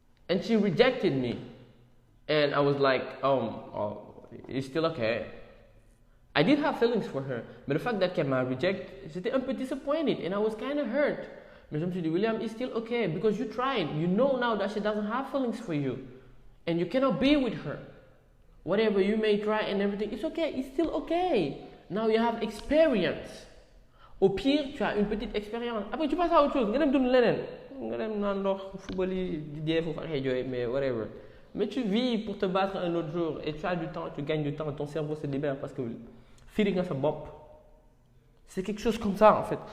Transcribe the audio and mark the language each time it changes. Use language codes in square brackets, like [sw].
[en] And she rejected me. And I was like, it's still okay. I did have feelings for her. [fr] Mais le fact qu'elle m'a reject, j'étais un peu disappointed. [en] And I was kind of hurt. [fr] Mais je me suis dit, [en] William, it's still okay. Because you tried. You know now that she doesn't have feelings for you. And you cannot be with her. Whatever you may try and everything, it's okay. It's still okay. Now you have experience. [fr] Au pire, tu as une petite expérience. Après, tu passes à autre chose. [wo] Nga dem dund leneen. Nga dem naan ndox, football yi, di dee foofu ak yooyu, [fr] mais [en] whatever. [fr] Mais tu vis pour te battre un autre jour et tu as du temps, tu gagnes du temps, ton cerveau se libère parce que [wo] feeling nga sa bopp. [fr] C'est quelque chose comme ça en fait.